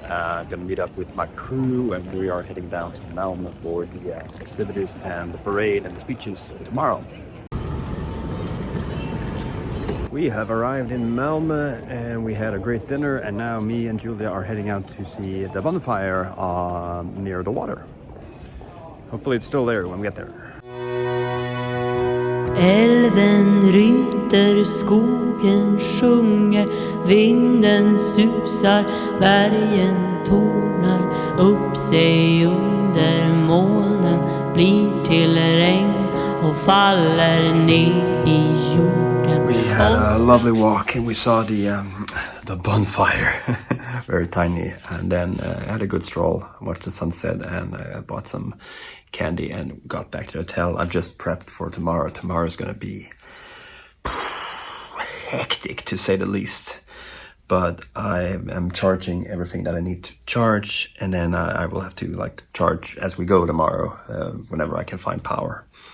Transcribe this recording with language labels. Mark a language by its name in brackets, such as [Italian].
[English] Gonna meet up with my crew, and we are heading down to Malmö for the festivities and the parade and the speeches tomorrow. We have arrived in Malmö and we had a great dinner, and now me and Julia are heading out to see the bonfire near the water. Hopefully it's still there when we get there. [Swedish] Älven ryter, skogen sjunger, vinden susar, bergen tornar upp sig under molnen, blir till regn och faller ner i jorden. [English] We had a lovely walk and we saw the bonfire, very tiny, and then had a good stroll, watched the sunset, and bought some candy and got back to the hotel. I've just prepped for tomorrow. Tomorrow's gonna be hectic to say the least, but I am charging everything that I need to charge, and then I will have to charge as we go tomorrow, whenever I can find power.